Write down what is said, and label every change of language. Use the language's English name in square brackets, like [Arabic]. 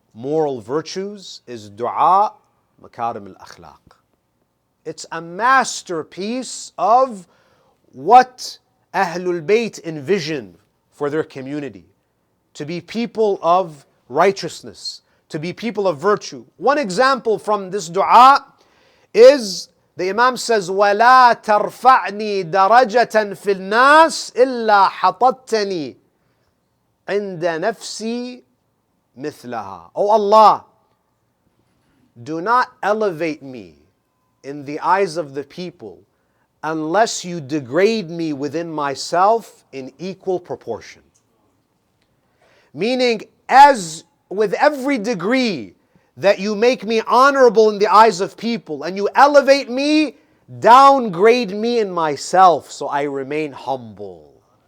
[English] moral virtues is dua makarim al-akhlaq. It's a masterpiece of what Ahlul Bayt envision for their community. To be people of righteousness, to be people of virtue. One example from this dua is the Imam says, [Arabic] وَلَا تَرْفَعْنِي دَرَجَةً فِي النَّاسِ إِلَّا حَطَتْتَنِي عِنْدَ نَفْسِي مِثْلَهَا. [English] Oh Allah, do not elevate me in the eyes of the people unless you degrade me within myself in equal proportion. Meaning, as with every degree that you make me honorable in the eyes of people and you elevate me, downgrade me in myself so I remain humble.